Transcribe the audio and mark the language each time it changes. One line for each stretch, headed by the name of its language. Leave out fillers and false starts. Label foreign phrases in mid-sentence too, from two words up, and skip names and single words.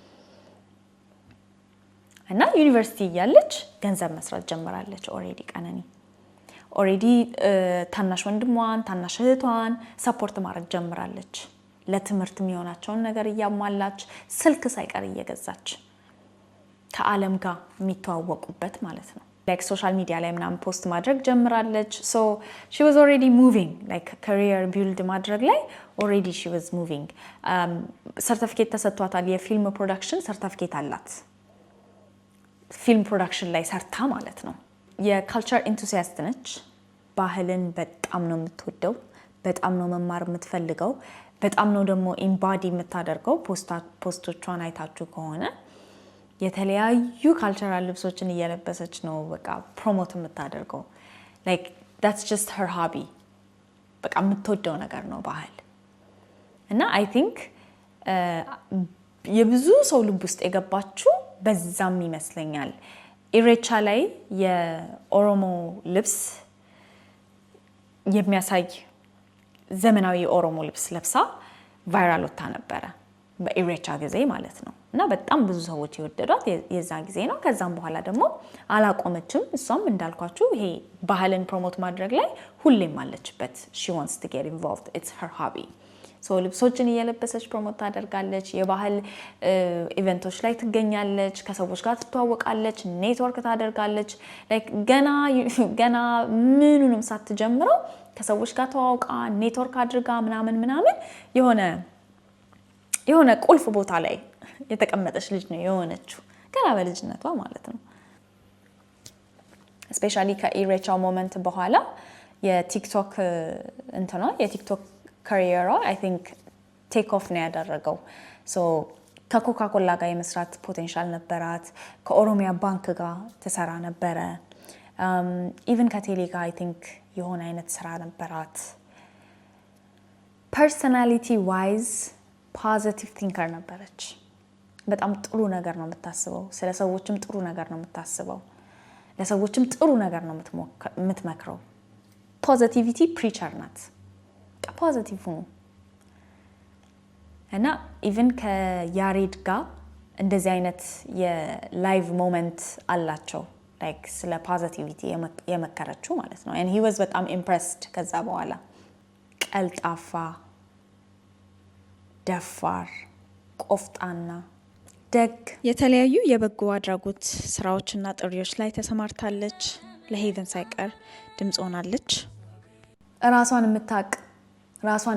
Amharic: እና ዩኒቨርሲቲ ያለች ገንዘብ መስራት ጀምራለች ኦሬዲ ቀነኒ ኦሬዲ ታናሽ ወንድሟን ታናሽ እህቷን ሰፖርት ማድረግ ጀምራለች ለትምህርት የሚሆናቸው ነገር ያሟላች ስልክ ሳይቀር እየገዛች ከዓለም ጋር የሚተዋወቁበት ማለት ነው
English: like social media
Amharic: ላይ ምናምን ፖስት ማድረግ ጀምራለች
English: so she was already moving like career build
Amharic: ማድረግ ላይ
English: already she was moving certificate
Amharic: ተሰጥቷታል የፊልም ፕሮዳክሽን certificate አላት
English: film production
Amharic: ላይ ሰርታ ማለት ነው የካልቸር ኢንቱሲያስት ነች ባህልን በጣም ነው የምትወደው በጣም ነው መማር የምትፈልገው በጣም ነው ደግሞ ኢምባዲ የምታደርገው ፖስቶቿን አይታችሁ ከሆነ የተለያዩ ካልቸራል ልብሶችን እየለበሰች ነው በቃ ፕሮሞት የምታደርገው
English: like that's just her hobby
Amharic: በቃ የምትወደው ነገር ነው ባህል እና
English: I think
Amharic: የብዙ ሰው ልብ ውስጥ የገባችው በዛም ይመስለኛል ኢሬቻ ላይ የኦሮሞ ልብስ የሚያሳይ ዘመናዊ ኦሮሞ ልብስ ለብሳ ቫይራል ወጣ ነበር በኢሬቻ ጊዜ ማለት ነው እና በጣም ብዙ ሰዎች ይወደዷት የዛ ጊዜ ነው ከዛም በኋላ ደግሞ አላቆመችም እሷም እንዳልኳችሁ ይሄ ባህልን ፕሮሞት ማድረግ ላይ ሁሌም አለችበት
English: she wants to get involved it's her hobby so
Amharic: ልብሶችን እየለበሰች ፕሮሞት ታደርጋለች የባህል ኢቨንቶች ላይ ትገኛለች ከሰዎች ጋር ትተዋወቃለች ኔትወርክ ታደርጋለች like ገና ምኑንም ሳትጀምረው ከሰዎች ጋር ተዋውቃ ኔትወርክ አድርጋ ምናምን የሆነ ቁልፍ ቦታ ላይ የተቀመጠች ልጅ ነው የሆነችው ገና በልጅነቷ ማለት ነው especially ከኢሬቻው ሞመንት በኋላ የቲክቶክ የቲክቶክ ካሪየሯ
English: I think take off
Amharic: ነው ያደረገው so ከኮካኮላ ጋር የመስራት ፖቴንሻል ነበራት ከኦሮሚያ ባንክ ጋር ተሰራ ነበረ even ከቴሌ ጋር I think የሆነ አይነት ስራ ነበራት
English: personality wise positive thinker
Amharic: ነበረች በጣም ጥሩ ነገር ነው የምታስበው ስለ ሰዎችም ጥሩ ነገር ነው የምታስበው ለሰዎችም ጥሩ ነገር ነው የምትመክረው
English: positivity preacher
Amharic: ናት ፖዚቲቭ ነው እና ኢቭን ከያሬድ ጋር እንደዚህ አይነት የላይቭ ሞመንት አላቸው like ስለ ፖዚቲቪቲ የመከረችው ማለት ነው
English: and he was
Amharic: በጣም impressed ከዛ በኋላ ቀልጣፋ ደፋር ቆፍጣና ደግ የተለያዩ የበጎ አድራጎት ስራዎችና ጥሪዎች ላይ ተሰማርታለች ለሄቨን ሳይቀር ድምጽ ሆናለች ራሷን የምታቅ ራሷን